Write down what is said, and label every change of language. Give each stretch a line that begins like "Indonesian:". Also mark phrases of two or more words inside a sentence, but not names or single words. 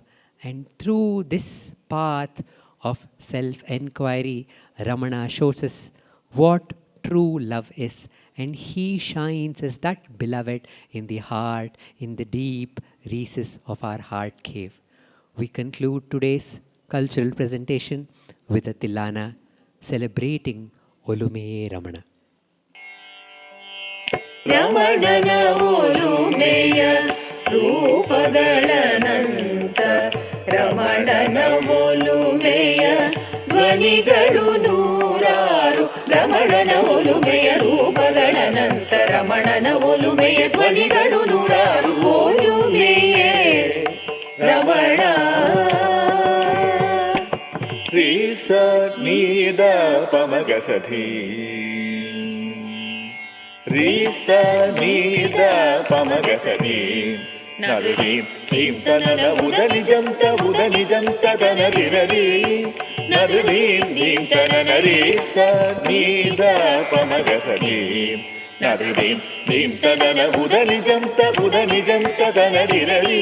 English: And through this path of self-enquiry, Ramana shows us what true love is. And he shines as that beloved in the heart, in the deep recess of our heart cave. We conclude today's cultural presentation with a Tilana celebrating Olumeye Ramana.
Kannada: ರಮಣನ ಒಲುಮೆಯ ರೂಪಗಳನಂತ ರಮಣನ ಒಲುಮೆಯ ಧ್ವನಿಗಳು ನೂರಾರು ರಮಣನ ಒಲುಮೆಯ ರೂಪಗಳನಂತ ರಮಣನ ಒಲುಮೆಯ ಧ್ವನಿಗಳು ನೂರಾರು ಒಲುಮೆಯೇ ರಮಣ ರೀ ಸ ನೀ ದ ಪಮಗ ಸಧಿ ರೀ ಸ ನೀ ದ ಪಮಗ ಸಧಿ ನರುದಿ ಭೀಂ ತನನ ಉದ ನಿಜಂತ ತನರಿರದಿ ನರುದಿ ಭೀಂ ತನನ ರೀ ಸ ನೀ ದ ಪಮಗ ಸಧಿ ನರುದಿ ಭೀಂ ತನನ ಉದ ನಿಜಂತ ತನರಿರದಿ